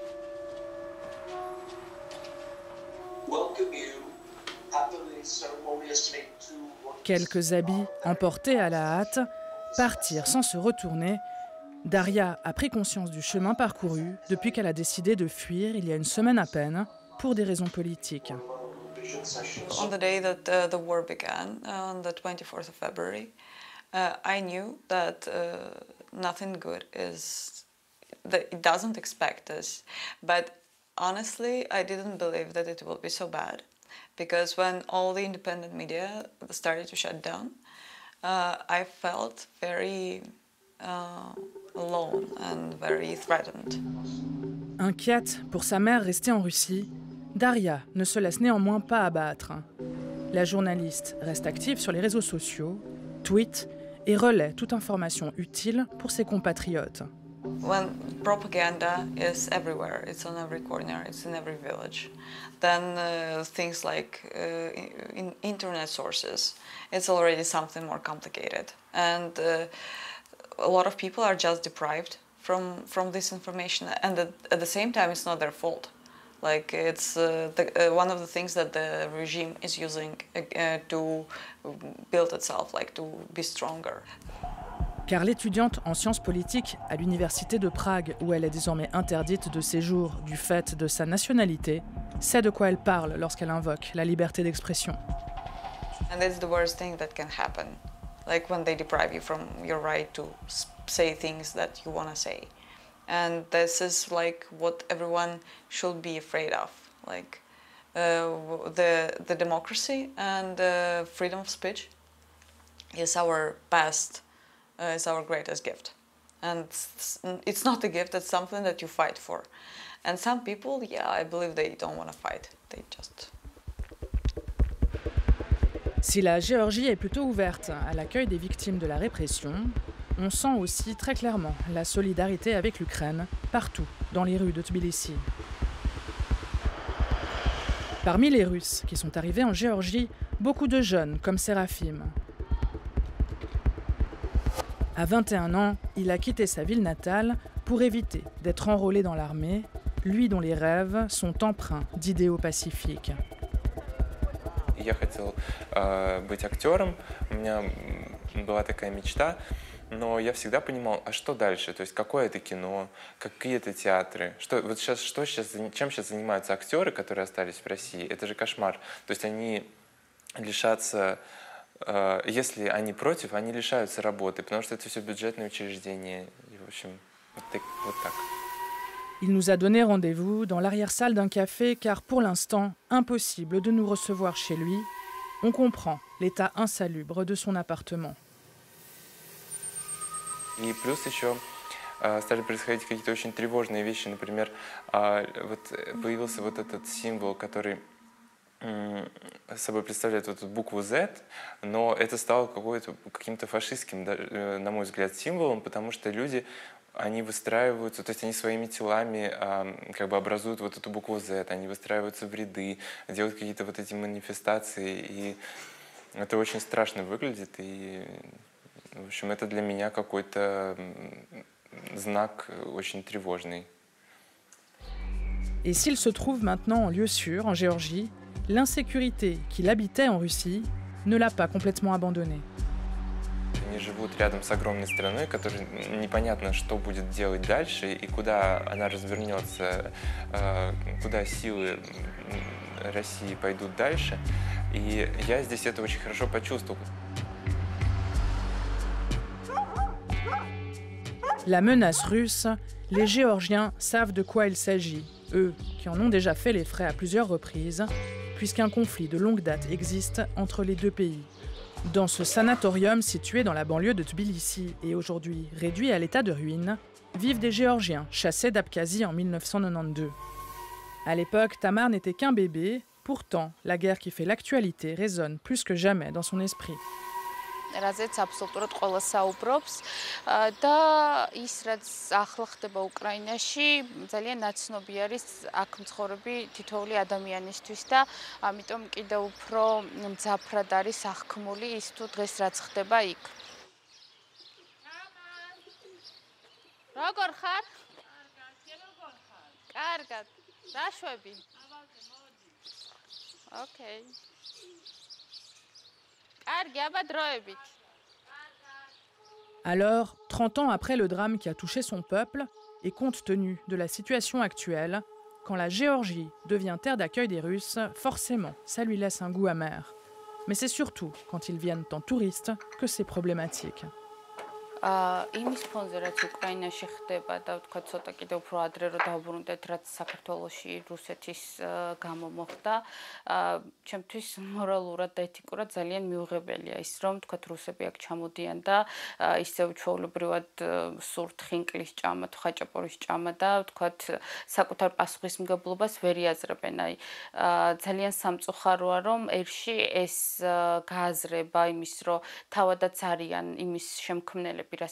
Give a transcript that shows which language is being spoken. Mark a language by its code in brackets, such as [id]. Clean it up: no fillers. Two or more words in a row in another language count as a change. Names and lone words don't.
[fr] Quelques habits emportés à la hâte, partirent sans se retourner. Daria a pris conscience du chemin parcouru depuis qu'elle a décidé de fuir il y a une semaine à peine pour des raisons politiques. [en] On the day that the war began, on the 24th of February, I knew that nothing good is, that it doesn't expect us. But honestly, I didn't believe that it will be so bad. Because when all the independent media started to shut down, I felt very alone and very threatened. [fr] Inquiète pour sa mère restée en Russie, Daria ne se laisse néanmoins pas abattre. La journaliste reste active sur les réseaux sociaux, tweet et relaie toute information utile pour ses compatriotes. [en] When propaganda is everywhere, it's on every corner, it's in every village, then things like in internet sources, it's already something more complicated. And a lot of people are just deprived from this information, and at the same time, it's not their fault. Like it's one of the things that the regime is using to build itself, like to be stronger. [fr] Car l'étudiante en sciences politiques à l'université de Prague, où elle est désormais interdite de séjour du fait de sa nationalité, sait de quoi elle parle lorsqu'elle invoque la liberté d'expression. [en] And that's the worst thing that can happen, like when they deprive you from your right to say things that you want to say. And this is like what everyone should be afraid of, like the democracy and freedom of speech is our best. Is our greatest gift, and it's not a gift, it's something that you fight for. And some people, yeah, I believe they don't want to fight, they just... [fr] Si la Géorgie est plutôt ouverte à l'accueil des victimes de la répression, on sent aussi très clairement la solidarité avec l'Ukraine partout dans les rues de Tbilissi. Parmi les Russes qui sont arrivés en Géorgie, beaucoup de jeunes comme Sérafim. À 21 ans, il a quitté sa ville natale pour éviter d'être enrôlé dans l'armée, lui dont les rêves sont empreints d'idéaux pacifiques. [ru] Я хотел быть актером, у меня была такая мечта, но я всегда понимал, а что дальше? То есть какое это кино, какие это театры, чем сейчас занимаются актеры, которые остались в России? Это же кошмар. То есть они лишатся... Если они против, они лишаются работы, потому что это все бюджетные учреждения. И, в общем, вот так. [fr] Il nous a donné rendez-vous dans l'arrière-salle d'un café car pour l'instant, impossible de nous recevoir chez lui. On comprend l'état insalubre de son appartement. [ru] И плюс еще стали происходить какие-то очень тревожные вещи. Например, вот появился вот этот символ, который собой представляет вот эту букву Z, но это стало каким-то фашистским, на мой взгляд, символом, потому что люди, они выстраиваются, то есть они своими телами как бы образуют вот эту букву Z, они выстраиваются в ряды, делают какие-то вот эти манифестации, и это очень страшно выглядит, и, в общем, это для меня какой-то знак очень тревожный. [fr] Et s'il se trouve maintenant en lieu sûr, en Géorgie, l'insécurité qu'il habitait en Russie ne l'a pas complètement abandonné. [ru] Они живут рядом с огромной страной, которой непонятно, что будет делать дальше и куда она развернется, куда силы России pойдут дальше. И я здесь это очень хорошо почувствовал. [fr] La menace russe, les Géorgiens savent de quoi il s'agit, eux qui en ont déjà fait les frais à plusieurs reprises, puisqu'un conflit de longue date existe entre les deux pays. Dans ce sanatorium situé dans la banlieue de Tbilissi et aujourd'hui réduit à l'état de ruine, vivent des Géorgiens chassés d'Abkhazie en 1992. À l'époque, Tamar n'était qu'un bébé, pourtant la guerre qui fait l'actualité résonne plus que jamais dans son esprit. [ka] რაზეც აბსოლუტურად ყველა საუბრობს და ის რაც ახლა ხდება უკრაინაში ძალიან ნაცნობი არის აქ მცხოვრები თითოეული ადამიანისთვის და ამიტომ კიდევ უფრო მძაფრად არის აღქმული ის თუ დღეს რაც ხდება იქ. როგორ ხარ? კარგად. დაშვები. ოკეი. [fr] Alors, 30 ans après le drame qui a touché son peuple, et compte tenu de la situation actuelle, quand la Géorgie devient terre d'accueil des Russes, forcément, ça lui laisse un goût amer. Mais c'est surtout quand ils viennent en touristes que c'est problématique. [ka] იმის ფონზე რაც უკრაინაში ხდება და ვთქვა ცოტა კიდევ უფრო ადრე რომ დავუბრუნდეთ რაც საქართველოში რუსეთის გამო მოხდა ჩემთვის მორალურად და ეთიკურად ძალიან მიუღებელია ის რომ ვთქვა რუსები აქ ჩამოდიან და ისევ ჩვეულებრივად სურთ ხინკლის ჭამა თუ ხაჭაპურის ჭამა და ვთქვა საკუთარ პასუხისმგებლობას ვერ იაზრებენ აი ძალიან სამწუხაროა რომ ერში ეს გააზრება იმის რომ თავადაც არიან იმის შემქმნელები